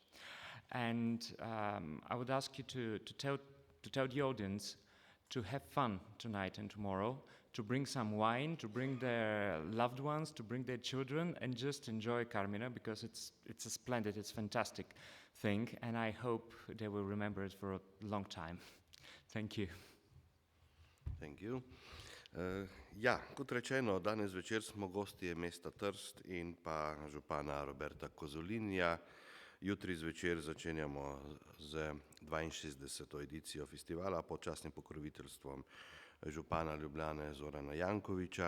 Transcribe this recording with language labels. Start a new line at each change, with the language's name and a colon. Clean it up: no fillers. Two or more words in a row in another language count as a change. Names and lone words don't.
English: And I would ask you to tell the audience to have fun tonight and tomorrow, to bring some wine, to bring their loved ones, to bring their children, and just enjoy Carmina because it's a splendid, it's fantastic thing, and I hope they will remember it for a long time. Thank you. Thank you.
Slovenian: Ja, kot rečeno, danes večer smo gostje mesta Trst in pa župana Roberta Kozolinja. Jutri zvečer začenjamo z 62. edicijo festivala pod častnim pokroviteljstvom župana Ljubljane Zorana Jankovića.